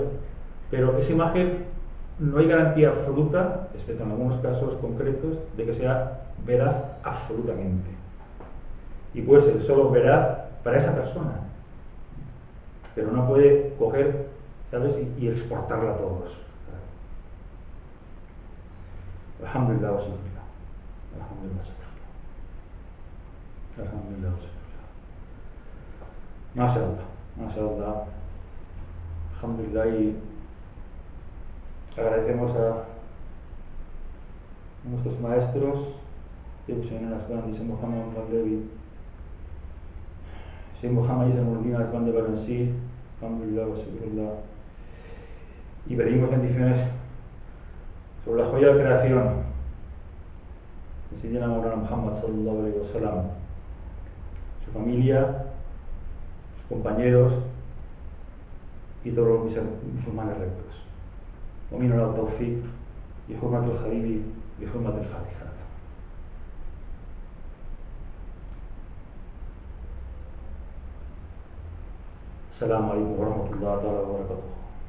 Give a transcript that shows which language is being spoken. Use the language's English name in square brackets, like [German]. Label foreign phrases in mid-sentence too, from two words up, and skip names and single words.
[Spanish] Pero esa imagen no hay garantía absoluta, excepto en algunos casos concretos, de que sea veraz absolutamente. Y puede ser solo veraz para esa persona, pero no puede coger, ¿sabes?, y exportarla a todos. [Arabic] الحمد لله والشكر لله. الحمد لله والشكر لله. الحمد لله والشكر لله. ما شاء الله، ما شاء الله. الحمد لله. [Spanish] Y agradecemos a nuestros maestros, Sheikh Aslan, Sheikh Muhammad Al-Levi, Sheikh Muhammad Al-Murdin Aslan de Valencí, [Arabic] الحمد لله والشكر لله. [Spanish] Y pedimos bendiciones sobre la joya de creación, el Sayyidina Maulana Muhammad [Arabic] صلى الله عليه وسلم, [Spanish] su familia, sus compañeros y todos los musulmanes rectos. [Arabic] ومن التوفيق بحرمة الخليل بحرمة الفاتحة. السلام عليكم ورحمة الله تعالى وبركاته.